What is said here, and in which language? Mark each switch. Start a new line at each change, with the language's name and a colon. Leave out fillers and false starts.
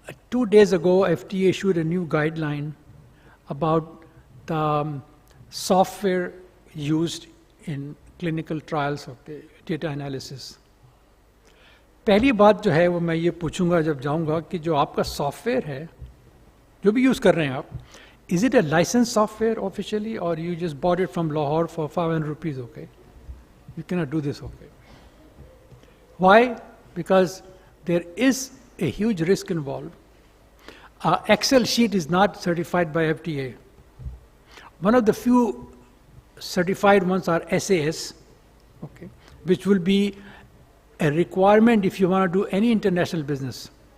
English: 2 days ago, FDA issued a new guideline about the software used in clinical trials of the data analysis.
Hindi: पहली बात जो है वो मैं ये पूछूंगा जब जाऊंगा कि जो आपका सॉफ्टवेयर है, जो भी यूज़ कर रहे हैं आप,
English: is it a licensed software officially or you just bought it from Lahore for 500 rupees, okay? You cannot do this, okay? Why? Because there is a huge risk involved. Excel sheet is not certified by FDA. One of the few certified ones are SAS, okay, which will be a requirement if you want to do any international business.